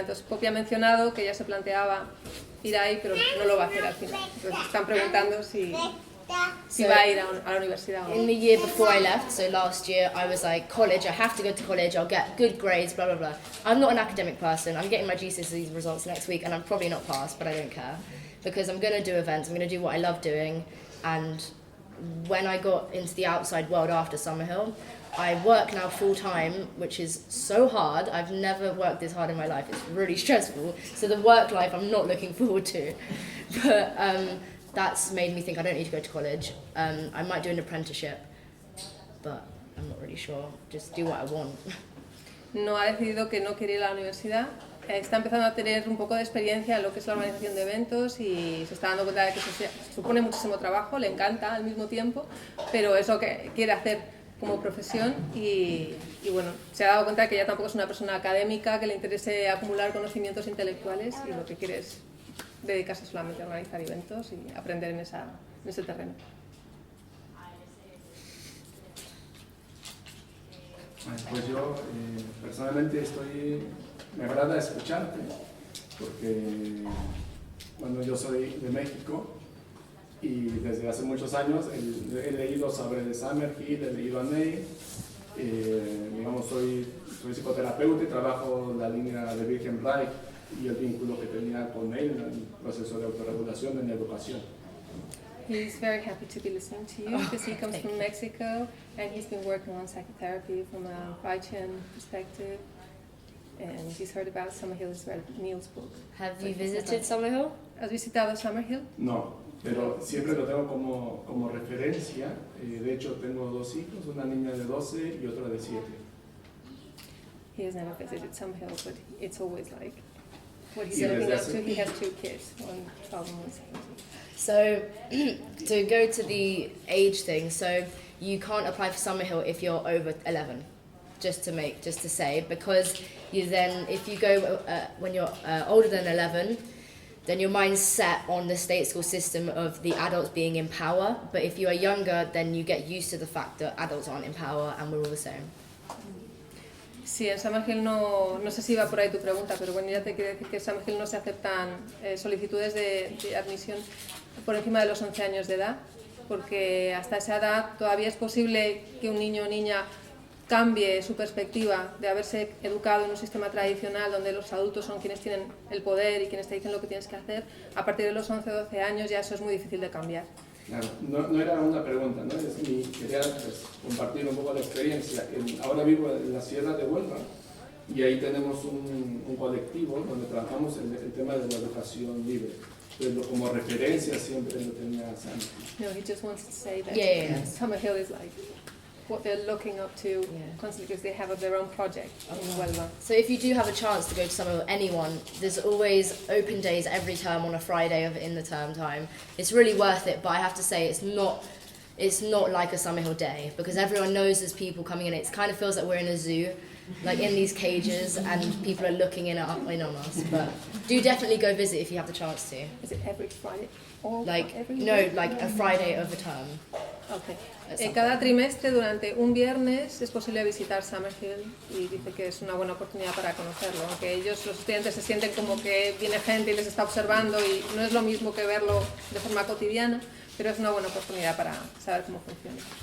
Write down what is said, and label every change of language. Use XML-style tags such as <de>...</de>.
<es>Entonces, Poppy ha mencionado que ella se planteaba ir ahí, pero no lo va a hacer al final. Entonces, están preguntando si va a ir a la universidad o no.</es> <en>In the year before I left, so last year, I was like, college, I have to go to college, I'll get good grades, blah, blah, blah. I'm not an academic person. I'm getting my GCSE results next week, and I'm probably not passed, but I don't care. Because I'm going to do events, I'm going to do what I love doing, and when I got into the outside world after Summerhill, I work now full-time, which is so hard. I've never worked this hard in my life. It's really stressful. So the work life I'm not looking forward to. But that's made me think I don't need to go to college. I might do an apprenticeship, but I'm not really sure. Just do what I want.</en> <es>No ha decidido que no quiere ir a la universidad. Está empezando a tener un poco de experiencia en lo que es la organización de eventos y se está dando cuenta de que supone muchísimo trabajo, le encanta al mismo tiempo, pero es lo que quiere hacer como profesión y bueno, se ha dado cuenta de que ella tampoco es una persona académica que le interese acumular conocimientos intelectuales y lo que quiere es dedicarse solamente a organizar eventos y aprender en ese terreno. Pues yo personalmente me agrada escucharte, porque bueno, yo soy de México y desde hace muchos años he leído sobre Summerhill, he leído a Neil, digamos, soy psicoterapeuta y trabajo en la línea de Virgen Reich y el vínculo que tenía con Neil en el proceso de autorregulación en la educación.</es> <en>He's very happy to be listening to you because he comes from Mexico and he's been working on psychotherapy from a Reichian perspective. And he's heard about Summerhill, he's read Neil's book. Have you visited Summerhill?</en> <es>¿Has visitado Summerhill? No, pero siempre lo tengo como referencia. De hecho, tengo dos hijos, una niña de 12 y otra de 7.</es> <en>He has never visited Summerhill, but it's always like what he's looking up to. He has 2 kids, one 12 and one 17. So, to go to the age thing, so you can't apply for Summerhill if you're over 11, just to say, because you then, if you go when you're older than 11, then your mind's set on the state school system of the adults being in power, but if you are younger, then you get used to the fact that adults aren't in power and we're all the same.</en> <es>Sí, en Summerhill no sé si va por ahí tu pregunta, pero bueno, ya te quiero decir que en Summerhill no se aceptan solicitudes de admisión por encima de los 11 años de edad, porque hasta esa edad todavía es posible que un niño o niña cambie su perspectiva de haberse educado en un sistema tradicional donde los adultos son quienes tienen el poder y quienes te dicen lo que tienes que hacer. A partir de los 11 o 12 años ya eso es muy difícil de cambiar. Claro, no era una pregunta, ¿no? Quería compartir un poco la experiencia. Ahora vivo en la Sierra de Huelva y ahí tenemos un colectivo donde trabajamos el tema de la educación libre. Entonces, como referencia siempre lo tenía Summerhill.</es> <en>No, he just wants to say that Summerhill is like what they're looking up to constantly because they have their own project in Huelva. So if you do have a chance to go to Summerhill, anyone, there's always open days every term on a Friday in the term time. It's really worth it, but I have to say it's not like a Summerhill day because everyone knows there's people coming in. It kind of feels like we're in a zoo, like in these cages, and people are looking in on us. But do definitely go visit if you have the chance to. Is it every Friday? Or like every no, week? like a Friday of a term. Okay.</en> <es>Cada trimestre, durante un viernes, es posible visitar Summerhill y dice que es una buena oportunidad para conocerlo. Aunque ellos, los estudiantes, se sienten como que viene gente y les está observando y no es lo mismo que verlo de forma cotidiana, pero es una buena oportunidad para saber cómo funciona.</es>